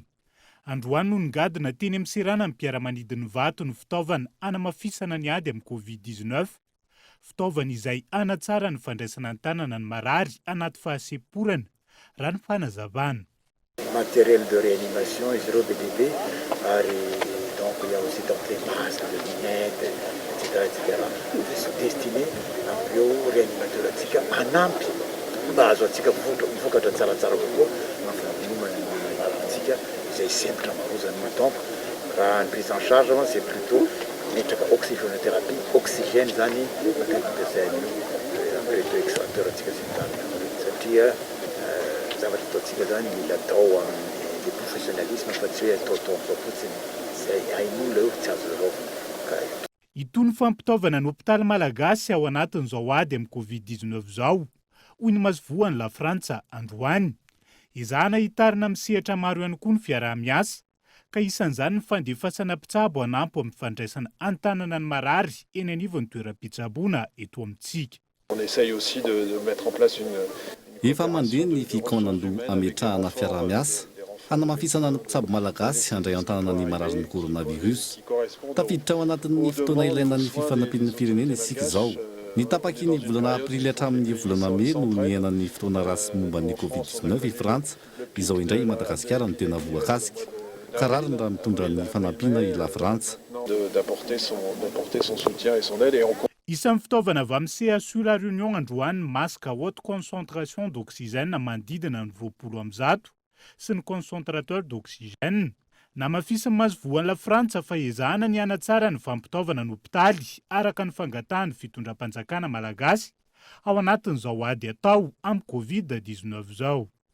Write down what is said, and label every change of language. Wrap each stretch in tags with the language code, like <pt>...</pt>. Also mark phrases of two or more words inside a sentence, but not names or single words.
<mg>Androany no nigadina teny amin'ny Serana ny mpiara-manidiny vato ny fitaovana anamafisana ny ady amin'ny Covid-19. Fitaovana izay anatsara ny fandraisana ny tanana ny marary anaty fahaseporana raha ny fanazavana.</mg> <fr>Matériel de réanimation</fr> <mg>izy ireo bebe ary</mg> <fr>donc il y a aussi donc les masques, les lunettes, etc.</fr> <mg>destiné ampio réanimateur atsika anampy mba azo atsika vokatra tsaratsara kokoa mafanomana atsika izay sempotra marozany donc raha ny</mg> <fr>prise en charge c'est plutôt</fr> <mg>metraka</mg> <fr>oxygénothérapie oxygène</fr> <mg>zany matetika ampiasain'io apres extracteur atsika sy ny tariny satria zavatra ataotsika zany mila atao amin'ny professionnalisme fa tsy hoe atao fotsiny zay hain'olona io tsy azo zaraofana. Itony fampitaovana ny hôpitaly malagasy ao anatin'izao ady amin'ny Covid-19 zao hoy ny Masivoan'ny La Frantsa androany. Izahana hitarina amin'ny sehatra maro ihany koa ny fiarah-miasa ka isan'izany ny fandefasana mpitsabo anampy amin'ny fandraisana antanana ny marary eny anivon'ny toeram-pitsaboana eto amintsika.</mg> <fr>On essaye aussi de mettre en place une</fr> <mg>Efa mandeha ny fikonandoha ametrahana fiarah-miasa hanamafisana ny mpitsabo malagasy handray antanana ny marary ny coronavirus. Tafiditra ao anatin'ny fotoana ilaina ny fifanampian'ny firenena isika izao. Ny tapaky ny volana aprily hatramin'ny volana May no niainan'ny fotoana rasy momba ny Covid-19 i Frantsa, izao indray Madagasikara no tena voakasika. Karariny raha mitondra ny fanampiana i La Frantsa.</mg> <fr>d'apporter son soutien et son aide et</fr> <mg>Isan'ny fitaovana avy amin'ny CHU La Réunion androany</mg> <fr>masque à haute concentration d'oxygène</fr> <mg>manodidina ny 20 sy ny</mg> <fr>concentrateur d'oxygène.</fr> <mg>Namafisin'ny Masivoan'ny La Frantsa fa ezahana ny hanatsara ny fampitaovana ny hôpitaly araka ny fangatahan'ny fitondram-panjakana malagasy ao anatin'izao ady atao amin'ny Covid-19 zao.</mg>